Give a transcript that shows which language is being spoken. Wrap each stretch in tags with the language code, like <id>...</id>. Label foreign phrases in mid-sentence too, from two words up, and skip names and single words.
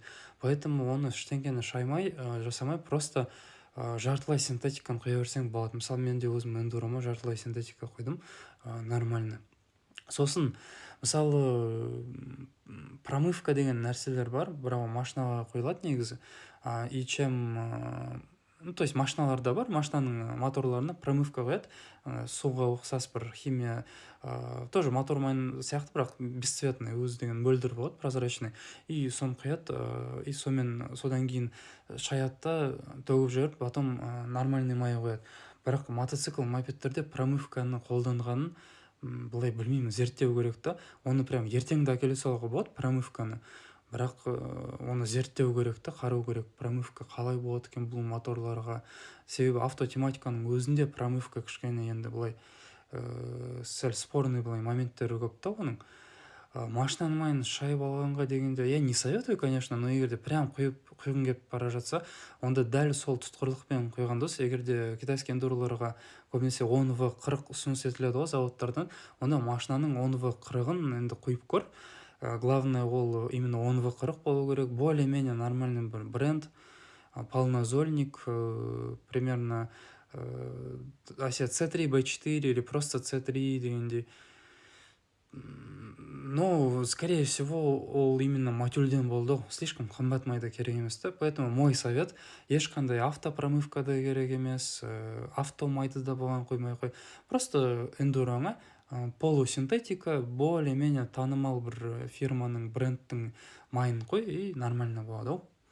<kk>Поэтому оны ештеңкені жасамай, просто жартылай синтетиканы құя берсең болады. Мысалы, мен де өзім эндурома жартылай синтетика құйдым, нормально. Сосын, мысалы, промывка деген нәрселер бар, бірақ машинаға құйылады негізі.</kk> <ru>И чем, то есть</ru> <kk>машиналарда бар, машинаның моторларына промывка қояды, суға ұқсас бір химия, тоже мотор майын сияқты, бірақ бесцветный, өзі деген мөлдір болады,</kk> <ru>прозрачный, и</ru> <kk>соны құяды, и содан кейін шаятта төгіп жіберіп,</kk> <ru>потом нормальный</ru> <kk>май қояды. Бірақ мотоцикл, мопедтерде промывканы қолданғанын былай білмеймін, зерттеу керек та. Оны прям ертеңді әкеле салуға болады промывканы, бірақ оны зерттеу керек та, қарау керек, промывка қалай болады екен бұл моторларға. Себебі автотематиканың өзінде промывка кішкене енді былай сәл спорный былай моменттері көп та оның. Машинаның майын шайып алғанға дегенде,</kk> <ru>я не советую, конечно, но</ru> <kk>егерде прям құйғың келіп бара жатса, онда дәл сол тұтқырлықпен құйған дұрыс. Егерде китайский эндуроларға көбінесе 10V40 ұсыныс етіледі ғой заводтардан, онда машинаның 10V40-ын енді құйып көр. Главное, ол именно 10V40 болу керек,</kk> <ru>более-менее нормальный</ru> <kk>бір бренд, полнозольник,</kk> <ru>примерно C3, B4 или просто C3 дегендей. Но, скорее всего,</ru> <kk>ол именно мотюльден болды, слишком қымбат майда керек емес та.</kk> <ru>Поэтому мой совет,</ru> <kk>ешқандай автопромывка да керек емес, автомайды да болған қоймай қой. Просто эндуроңа полусинтетика, более-менее танымал бір фирманың, брендтің майын қой,</kk> <ru>и нормально</ru> <kk>болады.</kk>